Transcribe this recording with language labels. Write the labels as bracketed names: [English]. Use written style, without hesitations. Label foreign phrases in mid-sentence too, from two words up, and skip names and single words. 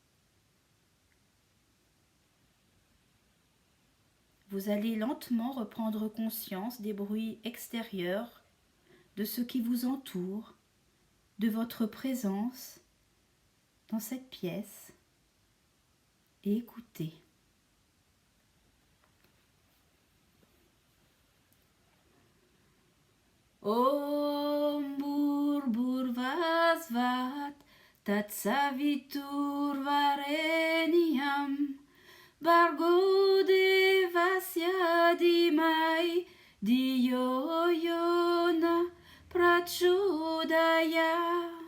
[French] Vous allez lentement reprendre conscience des bruits extérieurs, de ce qui vous entoure, de votre présence dans cette pièce et écoutez. [Sanskrit] ॐ भूर्भुवः स्वः तत्सवितुर् वरेण्यं भर्गो देवस्य धीमहि धियो यो नः प्रचोदयात्.